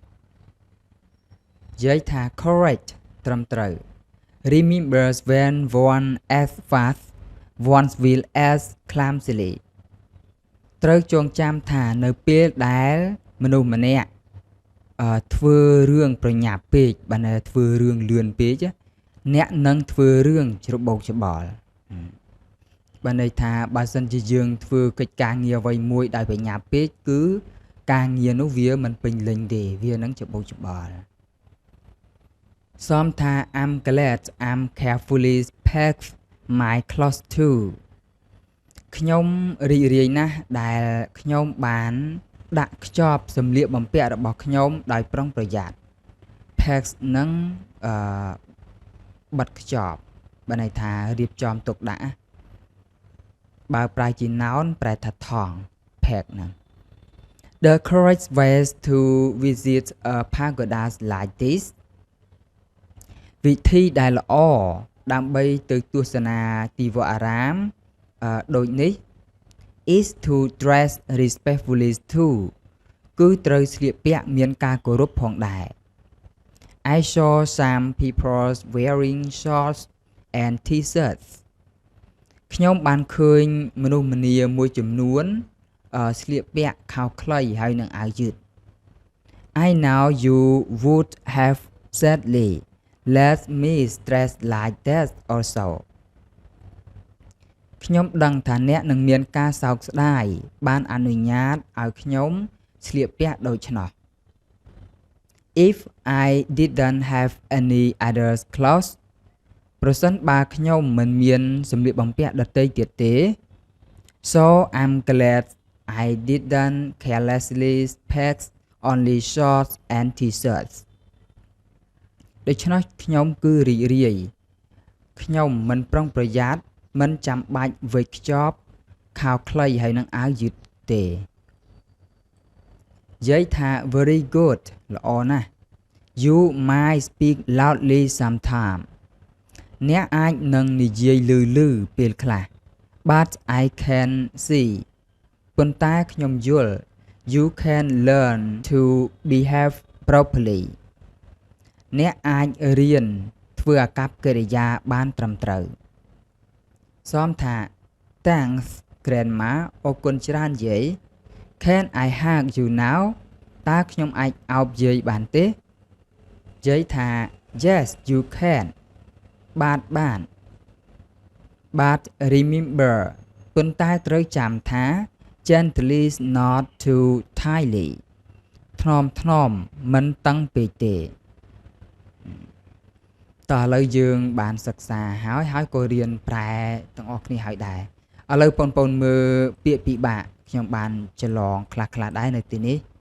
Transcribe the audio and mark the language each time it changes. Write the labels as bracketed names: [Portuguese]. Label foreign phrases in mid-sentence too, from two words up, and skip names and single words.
[Khmer] យាយថា [English] correct ត្រឹមត្រូវ Remember when one acts fast one will act clumsily [Khmer] ត្រូវចង ចាំថានៅពេលដែលមនុស្សម្នាក់ធ្វើរឿងប្រញាប់ពេកបានធ្វើរឿងលឿនពេកអ្នកនឹងធ្វើរឿងច្របូកច្បល់បានន័យថាបើសិនជាយើងធ្វើកិច្ចការងារអ្វីមួយដោយប្រញាប់ពេកគឺការងារនោះវាមិនពេញលេញទេវានឹងច្របូកច្បល់ សមថា [English] I'm glad I'm carefully packed my clothes too [Khmer] ខ្ញុំរីករាយណាស់ដែលខ្ញុំបានដាក់ខ្ចប់សម្លៀកបំពាក់របស់ខ្ញុំដោយប្រុងប្រយ័ត្ន pack នឹង បិទខ្ចប់បានន័យថារៀបចំទុកដាក់បើប្រើជា noun ប្រែថាថង់ pack ហ្នឹង [English] The correct ways to visit a pagoda like this [Khmer] វិធីដែលល្អដើម្បីទៅទស្សនាទីវត្តអារាមដូចនេះ [English] is to dress respectfully too [Khmer] គឺត្រូវស្លៀកពាក់មានការគោរពផងដែរ [English] I saw some people wearing shorts and t-shirts [Khmer] ខ្ញុំបានឃើញមនុស្សម្នាមួយចំនួនស្លៀកពាក់ខោខ្លីហើយនឹងអាវយឺត [English] I know you would have sadly let me dress like that also [Khmer] ខ្ញុំដឹងថាអ្នកនឹងមានការសោកស្ដាយបានអនុញ្ញាតឲ្យខ្ញុំស្លៀកពាក់ ដូច្នោះ [English] If I didn't have any other clothes [Khmer] ប្រសិនបើខ្ញុំមិនមានសម្លៀកបំពាក់ដទៃទៀតទេ [English] So I'm glad I didn't carelessly pack only shorts and t-shirts [Khmer] ដូច្នោះខ្ញុំគឺរីករាយខ្ញុំមិនប្រុងប្រយ័ត្នមិនចាំបាច់វេចខ្ចប់ខោខ្លីហើយនឹងអាវយឺតទេនិ យាយថា [English] very good [Khmer] ល្អណាស់ [English] You might speak loudly sometime [Khmer] អ្នកអាចនឹងនិយាយលឺៗពេល ខ្លះ [English] But I can see [Khmer] ប៉ុន្តែខ្ញុំយល់ [English] You can learn to behave properly [Khmer] អ្នកអាចរៀនធ្វើអាកប្បកិរិយាបានត្រឹមត្រូវសមថា [English] Thanks grandma [Khmer] អរគុណច្រើនយាយ [English] Can I hug you now [Khmer] តើខ្ញុំអាចអោបយាយបានទេយាយថា [English] Yes you can [Khmer] បាន [English] But remember [Khmer] ប៉ុន្តែត្រូវចាំថា [English] Gently not too tightly [Khmer] ថ្នមមិនតឹងពេកទេតោះឥឡូវយើងបានសិក្សាហើយក៏រៀនប្រែទាំងអស់គ្នាហើយដែរឥឡូវបងប្អូនមើលពាក្យពិបាកខ្ញុំបានច្រឡងខ្លះៗដែរនៅទីនេះ